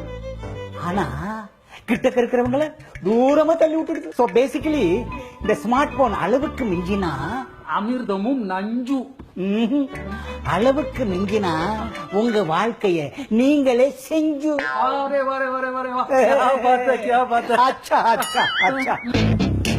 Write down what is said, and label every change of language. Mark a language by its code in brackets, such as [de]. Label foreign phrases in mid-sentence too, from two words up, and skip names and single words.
[ta] ஆனா கிட்டக்க இருக்கிறவங்கள தூரமா தள்ளி விட்டுடுது. [en] so basically [ta] இந்த [en] smart phone [ta] அளவுக்கு மிஞ்சினா அமிர்தமும் நஞ்சு. அளவுக்கு மிஞ்சினா உங்க வாழ்க்கைய நீங்களே செஞ்சு. அரே வரே வரே வரே வா. [hi] क्या बात है, क्या बात है. अच्छा अच्छा अच्छा